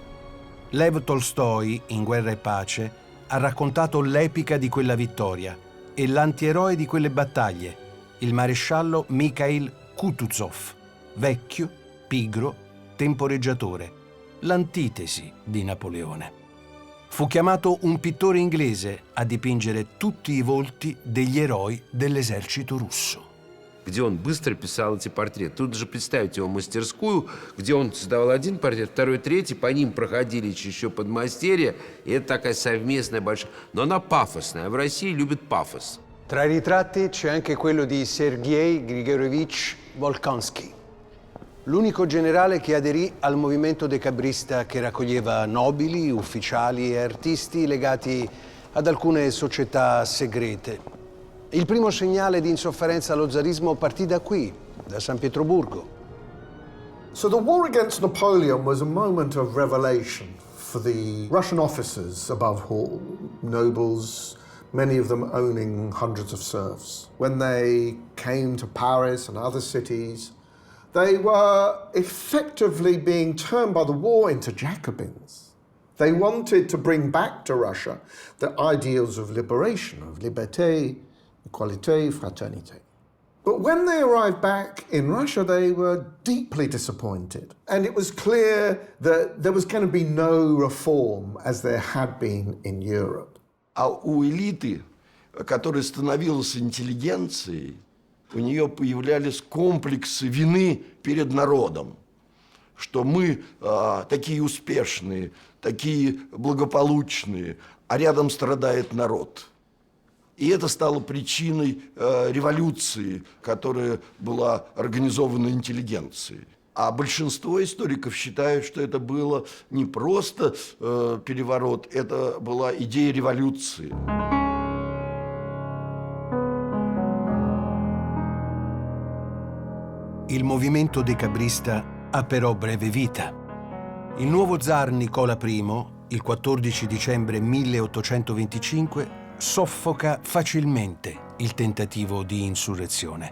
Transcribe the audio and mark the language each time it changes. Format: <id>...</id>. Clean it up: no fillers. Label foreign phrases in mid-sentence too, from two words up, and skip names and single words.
<it>Lev Tolstoi, in Guerra e Pace, ha raccontato l'epica di quella vittoria e l'antieroe di quelle battaglie, il maresciallo Mikhail Kutuzov, vecchio, pigro, temporeggiatore, l'antitesi di Napoleone. Fu chiamato un pittore inglese a dipingere tutti i volti degli eroi dell'esercito russo.</it> <ru>Где он быстро писал эти портреты. Тут же представьте его мастерскую, где он создавал один портрет, второй, третий, по ним проходили еще подмастерья, и это такая совместная большая... Но она пафосная, а в России любят пафос.</ru> <it>Tra i ritratti c'è anche quello di Sergei Grigorievich Volkansky, l'unico generale che aderì al movimento decabrista che raccoglieva nobili, ufficiali e artisti legati ad alcune società segrete. Il primo segnale di insofferenza allo zarismo partì da qui, da San Pietroburgo.</it> <en>So the war against Napoleon was a moment of revelation for the Russian officers above all, nobles, many of them owning hundreds of serfs. When they came to Paris and other cities, they were effectively being turned by the war into Jacobins. They wanted to bring back to Russia the ideals of liberation, of</en> <fr>liberté, equalité, fraternité.</fr> <en>But when they arrived back in Russia, they were deeply disappointed. And it was clear that there was going to be no reform as there had been in Europe.</en> <ru>А у элиты, которая становилась интеллигенцией, у нее появлялись комплексы вины перед народом, что мы такие успешные, такие благополучные, а рядом страдает народ. И это стало причиной революции, которая была организована интеллигенцией. А большинство историков считают, что это было не просто переворот, это была идея революции.</ru> <it>Il movimento decabrista ha però breve vita. Il nuovo zar Nicola I, il 14 dicembre 1825, soffoca facilmente il tentativo di insurrezione.</it>